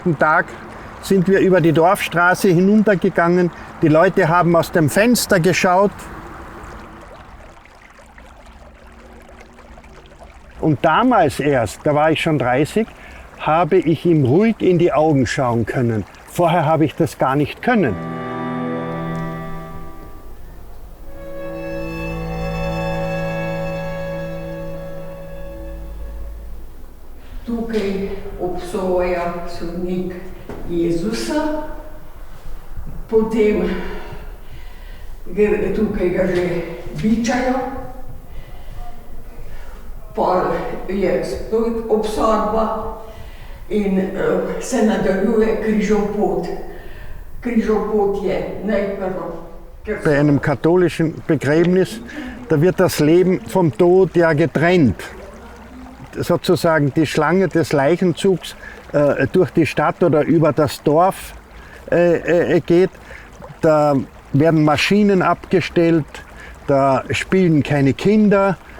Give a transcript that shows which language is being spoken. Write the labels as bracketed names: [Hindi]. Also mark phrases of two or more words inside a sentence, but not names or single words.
[German] Tag sind wir über die Dorfstraße hinuntergegangen. Die Leute haben aus dem Fenster geschaut. Und damals erst, da war ich schon 30, habe ich ihm ruhig in die Augen schauen können. Vorher habe ich das gar nicht können. [Slovenian] Tukaj obsoja sodnik Jezusa, potem tukaj ga že bičajo, pol je spet obsodba in se nadaljuje križopot. Križopot je najprv. [German] Bei einem katholischen Begräbnis, da wird das Leben vom Tod ja getrennt. Sozusagen die Schlange des Leichenzugs durch die Stadt oder über das Dorf geht. Da werden Maschinen abgestellt, da spielen keine Kinder.